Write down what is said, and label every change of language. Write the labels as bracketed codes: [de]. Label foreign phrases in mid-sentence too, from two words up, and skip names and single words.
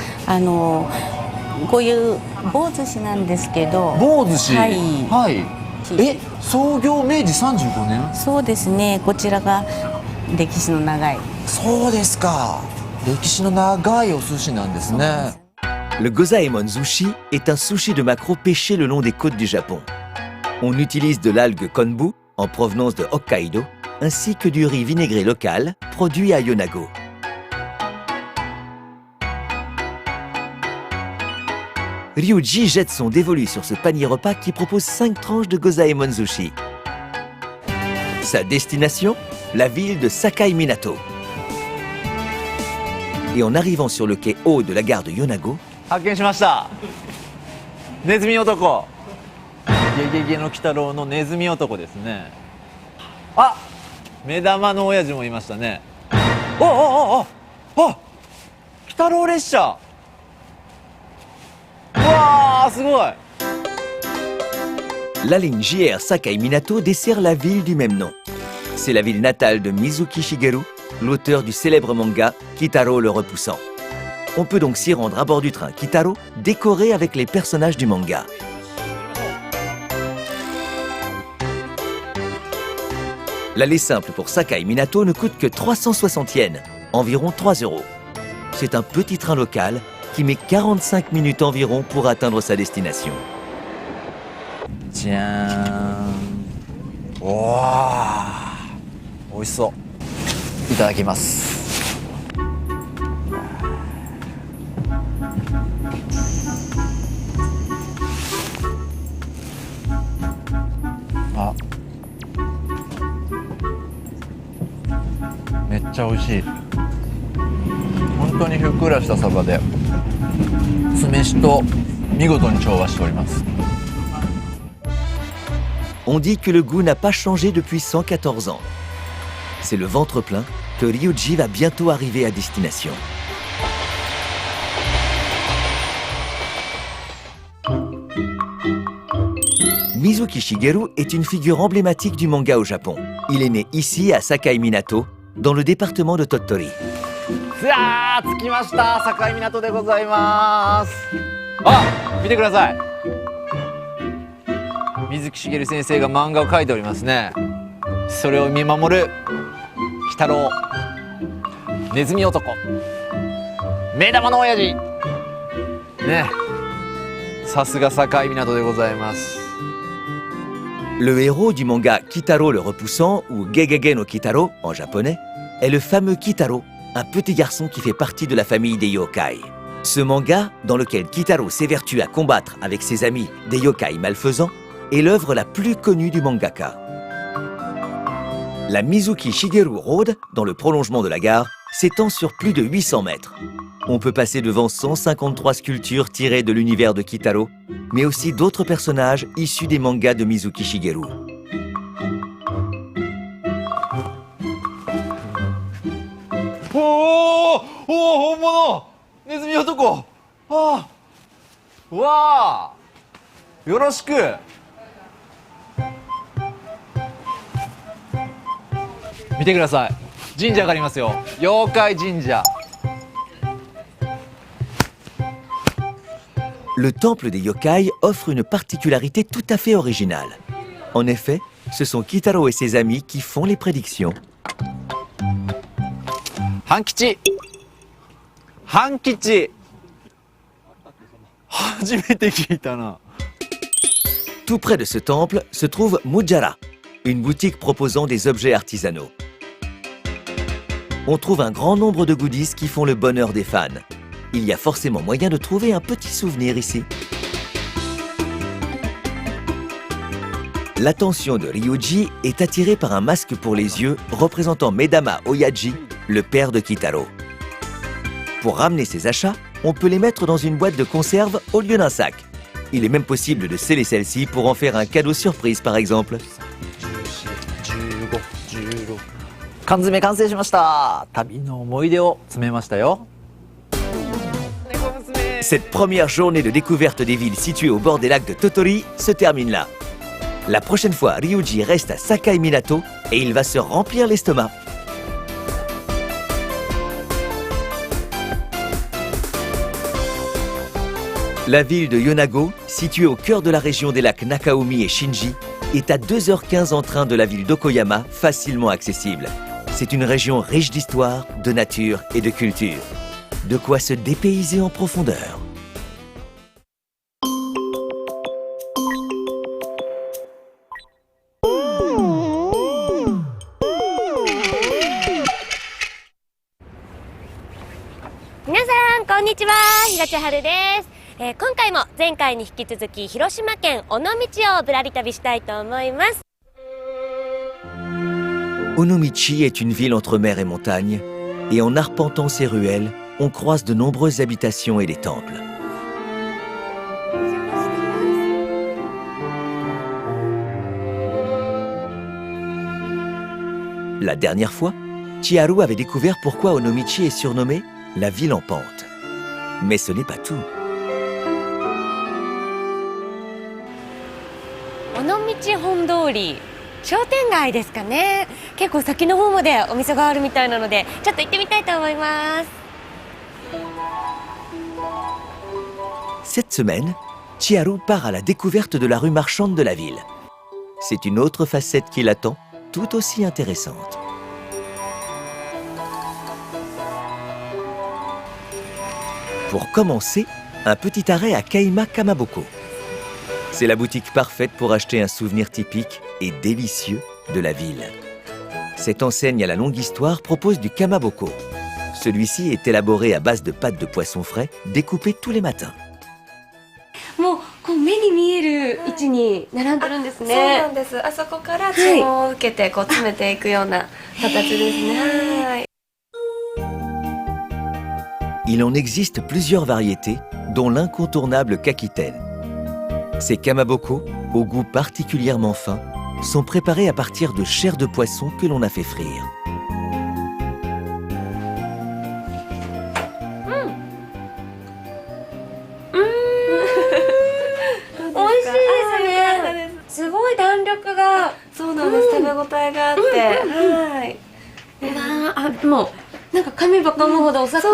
[ja] こういう棒寿司なんですけど。棒寿司。はい。はい。え、創業明治35年。そうですね。こちらが歴史の長い。そうですか。歴史の長いお寿司なんですね。 [fr] Le Gozaemon Sushi est un sushi de maquereau pêché le long des côtes du Japon. On utilise de l'algue konbu, en provenance de Hokkaido, ainsi que du riz vinaigré local, produit à Yonago. Ryuji jette son dévolu sur ce panier repas qui propose 5 tranches de Gozaemon Sushi. Sa destination, la ville de Sakai Minato. Et en arrivant sur le quai haut de la gare de Yonago, [ja] 発見しました。ネズミ男。ゲゲゲの鬼太郎のネズミ男ですね。あ、目玉の親父もいましたね。あ、鬼太郎列車。うわー、すごい。 [fr] la ligne JR Sakai Minato dessert la ville du même nom. C'est la ville natale de Mizuki Shigeru, l'auteur du célèbre manga Kitaro le Repoussant. On peut donc s'y rendre à bord du train Kitaro, décoré avec les personnages du manga. L'aller simple pour Sakai Minato ne coûte que 360 yens, environ 3 €. C'est un petit train local qui met 45 minutes environ pour atteindre sa destination. [ja] じゃーん。わー、美味しそう。いただきます。あ、めっちゃ美味しい。本当にふっくらしたサバで酢飯と見事に調和しております。 [fr] On dit que le goût n'a pas changé depuis 114 ans. C'est le ventre plein que Ryuji va bientôt arriver à destination. Mizuki Shigeru est une figure emblématique du manga au Japon. Il est né ici à Sakai Minato, dans le département de Tottori. [ja] さあ、着きました。境港でございます。あ、見てください。水木しげる先生が漫画を描いておりますね。それを見守る鬼太郎、ネズミ男、目玉の親父ね。さすが境港でございます。 [fr] Le héros du manga Kitaro le Repoussant, ou Gegege no Kitaro en japonais, est le fameux Kitaro, un petit garçon qui fait partie de la famille des yokai. Ce manga, dans lequel Kitaro s'évertue à combattre avec ses amis des yokai malfaisants, est l'œuvre la plus connue du mangaka. La Mizuki Shigeru Road, dans le prolongement de la gare, s'étend sur plus de 800 mètres. On peut passer devant 153 sculptures tirées de l'univers de Kitaro, mais aussi d'autres personnages issus des mangas de Mizuki Shigeru. [ja] おー、本物ネズミ男。あー、わー、よろしく。見てください。神社がありますよ。妖怪神社。 [fr] Le temple des yokai offre une particularité tout à fait originale. En effet, ce sont Kitaro et ses amis qui font les prédictions. [ja] 半吉。半吉。初めて聞いたな。 [fr] Tout près de ce temple se trouve Mujara, une boutique proposant des objets artisanaux. On trouve un grand nombre de goodies qui font le bonheur des fans. Il y a forcément moyen de trouver un petit souvenir ici. L'attention de Ryuji est attirée par un masque pour les yeux représentant Medama Oyaji, le père de Kitaro. Pour ramener ses achats, on peut les mettre dans une boîte de conserve au lieu d'un sac. Il est même possible de sceller celle-ci pour en faire un cadeau surprise par exemple. [ja] 缶詰完成しました。旅の思い出を詰めましたよ。 [fr] Cette première journée de découverte des villes situées au bord des lacs de Tottori se termine là. La prochaine fois, Ryuji reste à Sakai Minato et il va se remplir l'estomac. La ville de Yonago, située au cœur de la région des lacs Nakaomi et Shinji, est à 2h15 en train de la ville d'Okoyama, facilement accessible. C'est une région riche d'histoire, de nature et de culture. De quoi se dépayser en profondeur. [ja] Minasan, konnichiwa, Hirachiharu desu. 今回も前回に引き続き広島県尾道をぶらり旅したいと思います。 [fr] Onomichi est une ville entre mer et montagne, et en arpentant ses ruelles, on croise de nombreuses habitations et des temples. La dernière fois, Chiharu avait découvert pourquoi Onomichi est surnommée la ville en pente. Mais ce n'est pas tout. [ja] 尾道本通り、商店街ですかね。結構先の方までお店があるみたいなので、ちょっと行ってみたいと思います。 [fr] Cette semaine, Chiharu part à la découverte de la rue marchande de la ville. C'est une autre facette qui l'attend, tout aussi intéressante. Pour commencer, un petit arrêt à Kaima Kamaboko. C'est la boutique parfaite pour acheter un souvenir typique et délicieux de la ville. Cette enseigne à la longue histoire propose du kamaboko. Celui-ci est élaboré à base de pâte de poisson frais, découpée tous les matins. [ja] もうこう目に見える位置に並んでるんですね。そうなんです。あそこから注文を受けてこう詰めていくような形ですね。はい。 [fr] Il en existe plusieurs variétés, dont l'incontournable kakiten. Ces kamaboko, au goût particulièrement fin, sont préparés à partir de chair de poisson que l'on a fait frire. [ja] Ah, そうなんです。食べ応えがあって、はい。あ、もうなんか噛めば噛むほどお魚